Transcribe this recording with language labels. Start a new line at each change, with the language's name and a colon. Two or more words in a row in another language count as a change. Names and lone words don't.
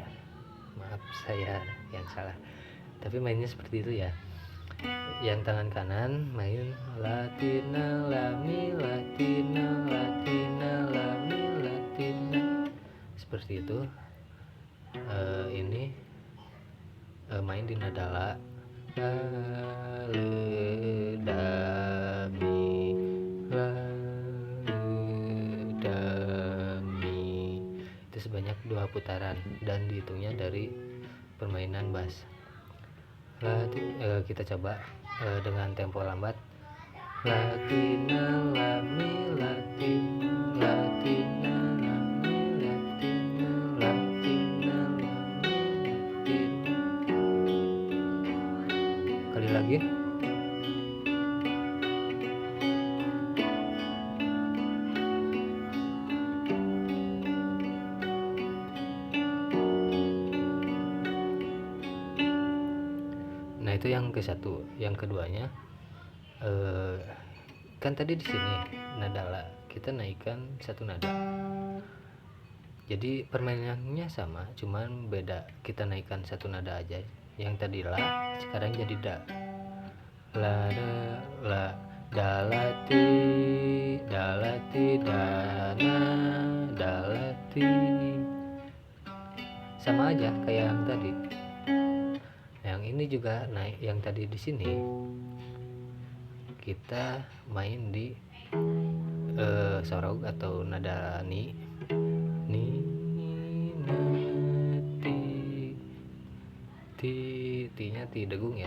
Indonesian: Maaf saya yang salah. Tapi mainnya seperti itu ya. Yang tangan kanan main latina, lami, latina, latina, lami, latina. Seperti itu. Ini main di nada la, le, da, mi, la, le, da, mi. Itu sebanyak 2 putaran dan dihitungnya dari permainan bass. Kita coba dengan tempo lambat. Latina, lami, latina, latina, lami, latina, latina, lami, latina. Kali lagi. Nah, itu yang ke satu. Yang keduanya kan tadi di sini nada la, kita naikkan 1 nada. Jadi permainannya sama, cuman beda. Kita naikkan 1 nada aja. Yang tadi la, sekarang jadi da. La, da, la, dalati, dalati, dana, dalati. Sama aja kayak yang tadi. Yang ini juga naik, yang tadi di sini kita main di sorog atau nada ni, na, seperti dengung ya.